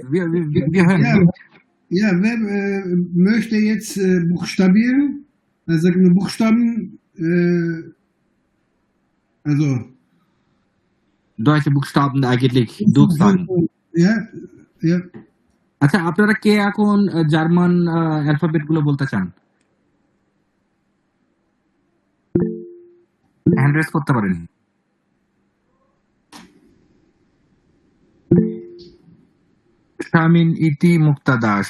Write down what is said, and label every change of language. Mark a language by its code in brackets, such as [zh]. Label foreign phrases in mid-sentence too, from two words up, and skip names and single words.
[de] Wir hören Ja, Sie. ja, wer möchte jetzt buchstabieren? Also sagen wir Buchstaben, also Deutsche Buchstaben eigentlich durchsagen. ja, ja. [bn] আচ্ছা, আপনারা কে এখন [en] German alphabet [bn] গুলো বলতে চান? [en] hand raise [bn] করতে পারেন। শামিন ইতি মুক্তা দাস।